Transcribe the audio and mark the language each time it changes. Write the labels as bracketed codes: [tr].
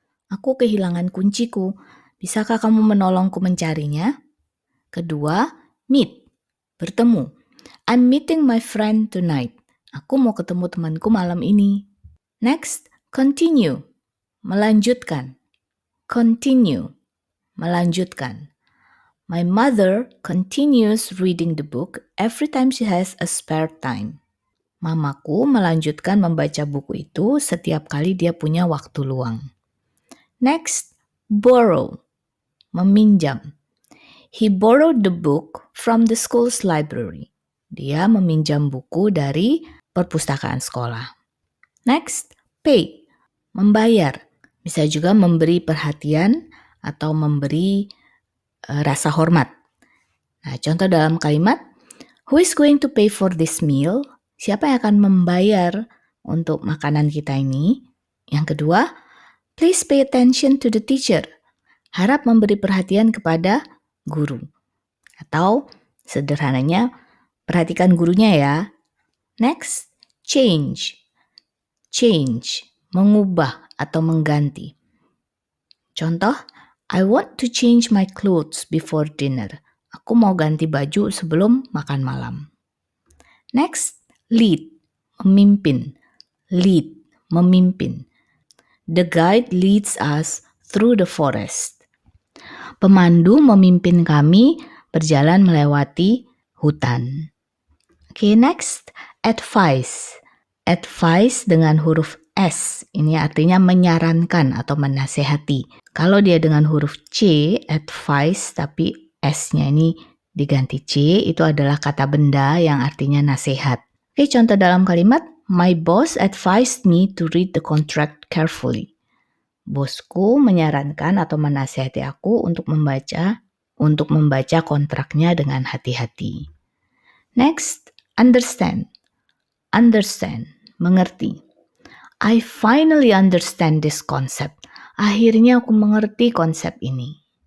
[id] Aku kehilangan kunciku. Bisakah kamu menolongku mencarinya? Kedua, meet. Bertemu. [en] I'm meeting my friend tonight. [id] Aku mau ketemu temanku malam ini. Next, continue. Melanjutkan. Continue. Melanjutkan. [en] My mother continues reading the book every time she has a spare time. [id] Mamaku melanjutkan membaca buku itu setiap kali dia punya waktu luang. Next, borrow, meminjam. [en] He borrowed the book from the school's library. [id] Dia meminjam buku dari perpustakaan sekolah. Next, pay, membayar. Bisa juga memberi perhatian atau memberi rasa hormat. Nah, contoh dalam kalimat, [en] who is going to pay for this meal? [id] Siapa yang akan membayar untuk makanan kita ini? Yang kedua, [en] please pay attention to the teacher. [id] Harap memberi perhatian kepada guru. Atau sederhananya, perhatikan gurunya ya. Next, change. Change, mengubah atau mengganti. [en] Contoh, I want to change my clothes before dinner. [id] Aku mau ganti baju sebelum makan malam. Next, lead, memimpin. [en] Lead, memimpin. The guide leads us through the forest. [id] Pemandu memimpin kami berjalan melewati hutan. [en] Okay, next, advice. [id] Advice dengan huruf S, ini artinya menyarankan atau menasehati. Kalau dia dengan huruf C, advice, tapi S-nya ini diganti C, itu adalah kata benda yang artinya nasihat. Oke, contoh dalam kalimat, [en] my boss advised me to read the contract carefully. [id] Bosku menyarankan atau menasihati aku untuk membaca kontraknya dengan hati-hati. [en] Next, understand. Understand, mengerti. I finally understand this concept. [id] Akhirnya aku mengerti konsep ini.